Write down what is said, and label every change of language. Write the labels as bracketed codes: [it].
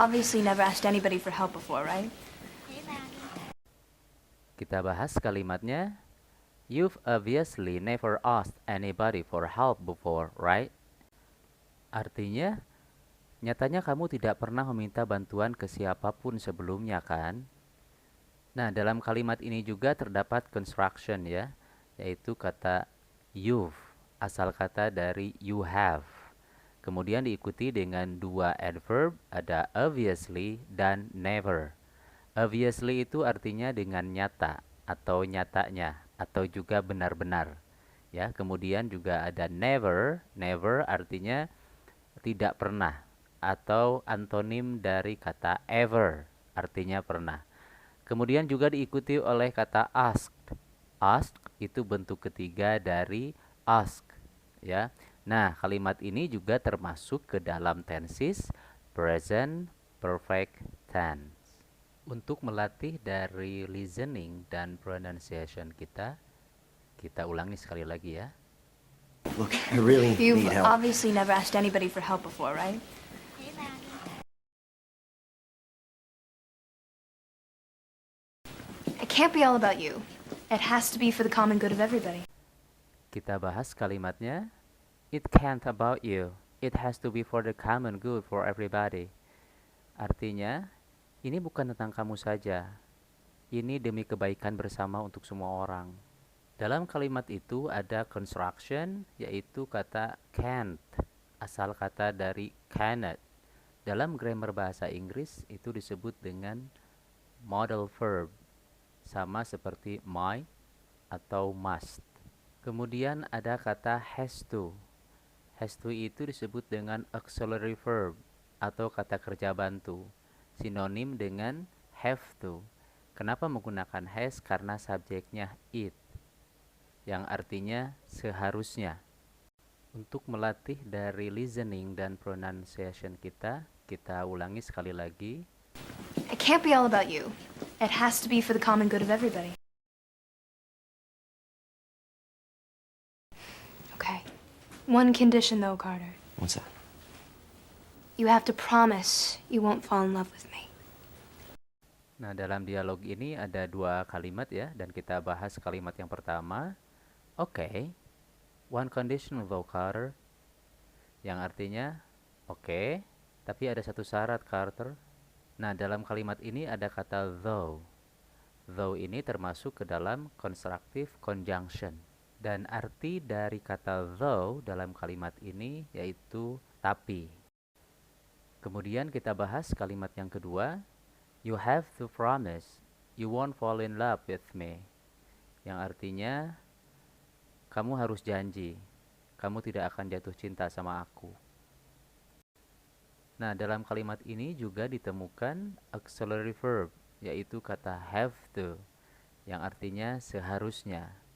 [en] obviously never asked anybody for help before, right? [id] Kita bahas kalimatnya. [en] You've obviously never asked anybody for help before, right? [id] Artinya, nyatanya kamu tidak pernah meminta bantuan ke siapapun sebelumnya kan? Nah, dalam kalimat ini juga terdapat construction ya, yaitu kata you've, asal kata dari you have. Kemudian diikuti dengan dua adverb, ada obviously dan never. Obviously itu artinya dengan nyata atau nyatanya atau juga benar-benar. Ya, kemudian juga ada never. Never artinya tidak pernah atau antonim dari kata ever, artinya pernah. Kemudian juga diikuti oleh kata asked. Asked itu bentuk ketiga dari ask, ya. Nah, kalimat ini juga termasuk ke dalam tenses present perfect tense. Untuk melatih dari listening dan pronunciation kita ulangi sekali lagi ya. [en] Look, I really You've need help. obviously never asked anybody for help before, right? It can't be all about you. It has to be for the common good of everybody. [id] Kita bahas kalimatnya. [en] It can't about you. It has to be for the common good for everybody. [id] Artinya, ini bukan tentang kamu saja. Ini demi kebaikan bersama untuk semua orang. Dalam kalimat itu ada construction, yaitu kata can't, asal kata dari cannot. Dalam grammar bahasa Inggris itu disebut dengan modal verb, sama seperti might atau must. Kemudian ada kata has to. Has to itu disebut dengan auxiliary verb atau kata kerja bantu, sinonim dengan have to. Kenapa menggunakan has? Karena subjeknya it, yang artinya seharusnya. Untuk melatih dari listening dan pronunciation kita ulangi sekali lagi. [en] It can't be all about you. It has to be for the common good of everybody. Okay. One condition, though, Carter. What's that? You have to promise you won't fall in love with me. [id] Nah, dalam dialog ini ada dua kalimat ya, dan kita bahas kalimat yang pertama. Okay. [en] One condition, though, Carter. [id] Yang artinya, oke, tapi ada satu syarat, Carter. Nah, dalam kalimat ini ada kata though. Though ini termasuk ke dalam constructive conjunction. Dan arti dari kata though dalam kalimat ini yaitu tapi. Kemudian kita bahas kalimat yang kedua. [en] You have to promise you won't fall in love with me. [id] Yang artinya, kamu harus janji, kamu tidak akan jatuh cinta sama aku. Nah, dalam kalimat ini juga ditemukan auxiliary verb, yaitu kata have to, yang artinya seharusnya.